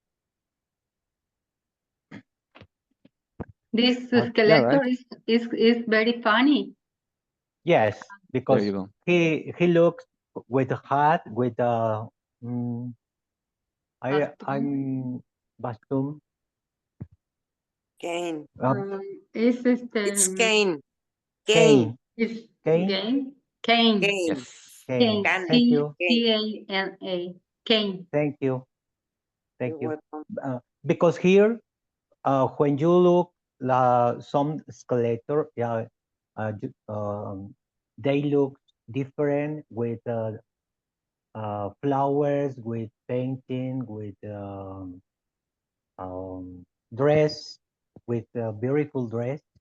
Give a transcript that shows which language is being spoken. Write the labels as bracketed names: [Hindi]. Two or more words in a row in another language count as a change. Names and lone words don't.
[English] This Yeah, right. skeleton is very funny. Yes, There you because go. he looks with a hat with a mm, Costume. I'm Bastum. Cane. Es It's cane. Cane. Kane. is Kane. game. Cane. Cane. Yes. Kane. Cane. Cane. Thank you. Cane. C-A-N-A. Cane. Thank you. Thank You're you. welcome. Because here, when you look some escalator, yeah, they look different with flowers, with painting, with dress, with a beautiful dress